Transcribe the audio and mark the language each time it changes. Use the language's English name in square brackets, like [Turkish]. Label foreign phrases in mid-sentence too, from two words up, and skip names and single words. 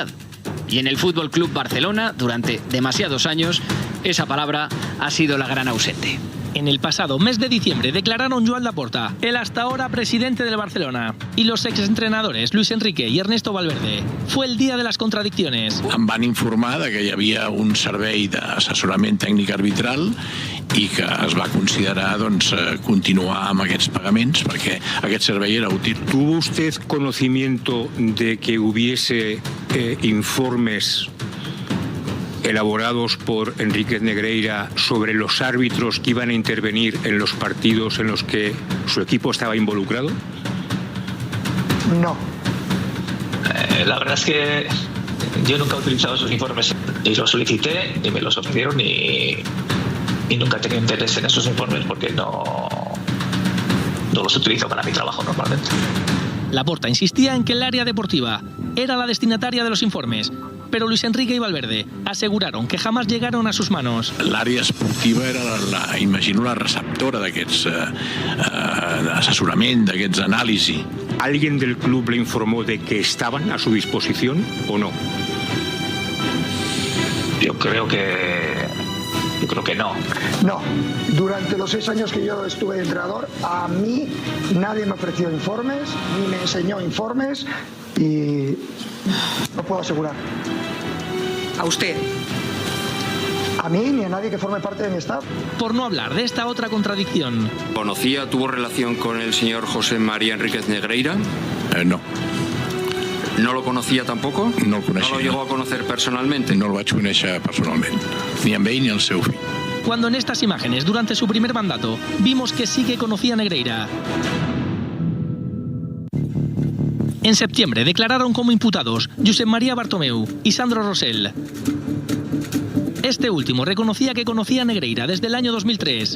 [Spanish] Y en el Fútbol Club Barcelona, durante demasiados años, esa palabra ha sido la gran ausente. En el pasado mes de diciembre declararon Joan Laporta, el hasta ahora presidente del Barcelona, y los exentrenadores Luis Enrique i Ernesto Valverde. Fue el día de las contradicciones. [Catalan] Em van informar de que hi havia un servei d'assessorament tècnic arbitral i que es va considerar continuar amb aquests pagaments perquè aquest servei era útil. [Spanish] ¿Tuvo usted conocimiento de que hubiese informes elaborados por Enríquez Negreira sobre los árbitros que iban a intervenir en los partidos en los que su equipo estaba involucrado? No. La verdad es que yo nunca he utilizado esos informes, y los solicité y me los ofrecieron y nunca he tenido interés en esos informes porque no los utilizo para mi trabajo normalmente. Laporta insistía en que el área deportiva era la destinataria de los informes, pero Luis Enrique i Valverde aseguraron que jamás llegaron a sus manos. [Catalan] L'àrea esportiva era, imagino, la receptora d'aquests assessorament, d'aquests anàlisi. [Spanish] ¿Alguien del club le informó de que estaban a su disposición o no? Yo creo que no. No. Durante los 6 años que yo estuve de entrenador, a mí nadie me ofreció informes, ni me enseñó informes y no puedo asegurar. ¿A usted? A mí ni a nadie que forme parte de mi staff. Por no hablar de esta otra contradicción. ¿Tuvo relación con el señor José María Enríquez Negreira? No. ¿No lo conocía tampoco? [Catalan] No el coneixia. [Spanish] ¿No lo llegó a conocer personalmente? [Catalan] No el vaig conèixer personalment, ni amb ell ni el seu fill. [Spanish] Cuando en estas imágenes, durante su primer mandato, vimos que sí que conocía a Negreira. En septiembre declararon como imputados Josep María Bartomeu y Sandro Rosell. Este último reconocía que conocía a Negreira desde el año 2003.